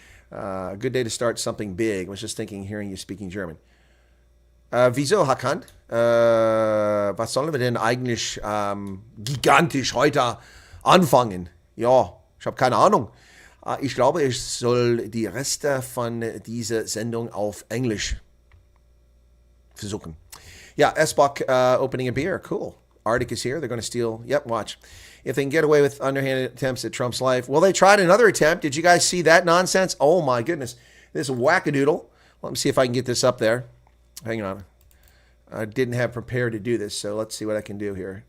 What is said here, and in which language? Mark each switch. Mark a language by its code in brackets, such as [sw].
[en] A good day to start something big. I was just thinking, hearing you speaking German. [de] Wieso, Hakan? Was sollen wir denn eigentlich gigantisch heute anfangen? Ja, ich habe keine Ahnung. Ich glaube, ich soll die Reste von dieser Sendung auf Englisch versuchen. [en] Yeah, S-Buck opening a beer. Cool. Arctic is here. They're going to steal. Yep, watch. If they can get away with underhanded attempts at Trump's life. Well, they tried another attempt. Did you guys see that nonsense? Oh, my goodness. This wackadoodle. Let me see if I can get this up there. Hang on. I didn't have prepared to do this, so let's see what I can do here.